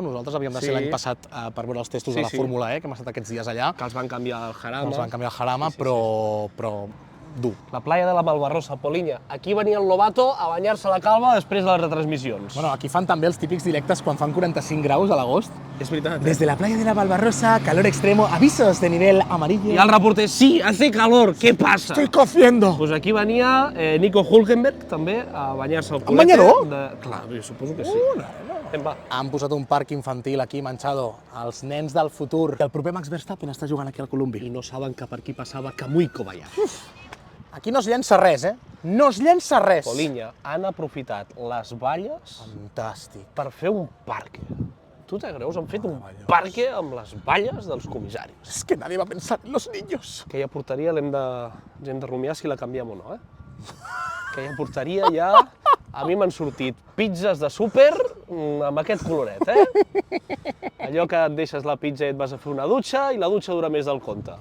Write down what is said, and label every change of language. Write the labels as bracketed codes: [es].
[ca] Nosaltres havíem de ser l'any passat per veure els testos de la Fórmula E, que hem estat aquests dies allà. Que els van canviar al Jarama. Els van canviar al Jarama, però dur. [es] La playa de la Malvarrosa, Polinya. [ca] Aquí venia el Lobato a banyar-se la calma després de les retransmissions. Bueno, aquí fan també els típics directes quan fan 45 graus a l'agost. És veritat. [es] Desde la playa de la Malvarrosa, calor extremo, avisos de nivel amarillo. [ca] I el reporter, sí, [es] hace calor, ¿qué pasa? Estoy cociendo. [ca] Pues aquí venia Nico Hülkenberg també a banyar-se el culete. Amb banyador? Clar, jo suposo que sí. Va. Han posat un parc infantil aquí, Manchado, els nens del futur. I el proper Max Verstappen està jugant aquí al Colombi. I no saben que per aquí passava Kamui Kobayashi. Aquí no es llença res, No es llença res. Polinya, han aprofitat les valles Fantàstic. per fer un parque. Tu te creus? Han fet un parque amb les valles dels comissaris. [es] És que nadie [ca] va pensar [es] en los niños. [ca] Aquella porteria l'hem de rumiar si la canviem o no, Aquella porteria ja... A mi m'han sortit pizzas de súper amb aquest coloret, Allò que et deixes la pizza i et vas a fer una dutxa i la dutxa dura més del compte.